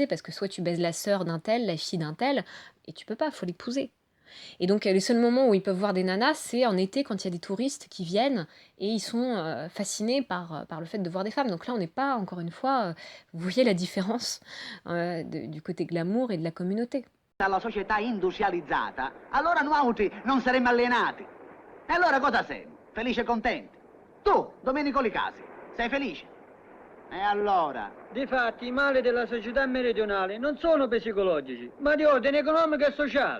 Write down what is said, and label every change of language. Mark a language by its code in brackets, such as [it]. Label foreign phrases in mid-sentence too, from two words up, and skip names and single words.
[fr] Parce que soit tu baises la sœur d'un tel, la fille d'un tel, et tu peux pas, faut l'épouser. Et donc, les seuls moments où ils peuvent voir des nanas, c'est en été, quand il y a des touristes qui viennent et ils sont fascinés par le fait de voir des femmes. Donc là, on n'est pas, encore une fois, vous voyez la différence du côté glamour et de la communauté. [it] Dalla società industrializzata, allora noi non saremmo alienati. E allora cosa siamo? Felici e contenti. Tu, Domenico Licasi, sei felice? E allora? Difatti, i mali della società meridionale non sono psicologici, ma di ordine economico e sociale.